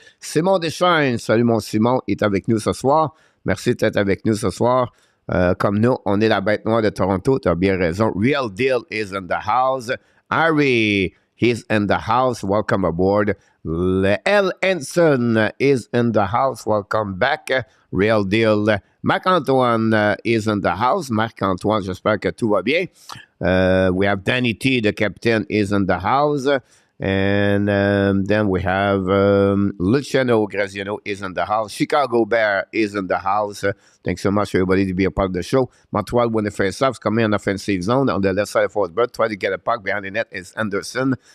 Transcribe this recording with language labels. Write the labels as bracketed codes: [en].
[fr] Simon Deschênes, salut mon Simon, est avec nous ce soir. Merci d'être avec nous ce soir. Comme nous, on est la bête noire de Toronto, tu as bien raison. [en] Real Deal is in the house. Harry, he's in the house. Welcome aboard. L. Henson is in the house. Welcome back. Real Deal. Marc-Antoine is in the house. [fr] Marc-Antoine, j'espère que tout va bien. [en] We have Danny T, the captain, is in the house. And then we have Luciano GRAZIANO is in the house. Chicago Bear is in the house. Thanks so much, everybody, to be a part of the show. Montreal, when the face-offs come in offensive zone on the left side of Forsberg, try to get a puck behind the net is Anderson.